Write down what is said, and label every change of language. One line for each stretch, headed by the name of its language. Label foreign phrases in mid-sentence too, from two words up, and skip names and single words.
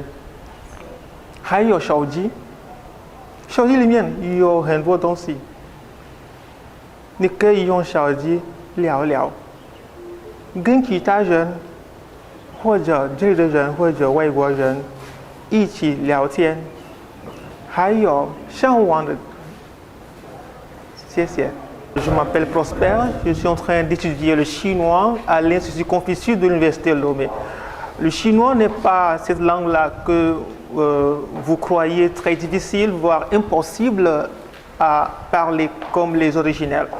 Chinese: 还有手机，手机里面有很多东西，你可以用手机聊聊，跟其他人或者这里的人或者外国人一起聊天。还有上网的，谢谢。
French: Je m'appelle Prosper, je suis en train d'étudier le chinois à l'Institut Confucius de l'Université de Lomé. Le chinois n'est pas cette langue-là que vous croyez très difficile, voire impossible à parler comme les originels.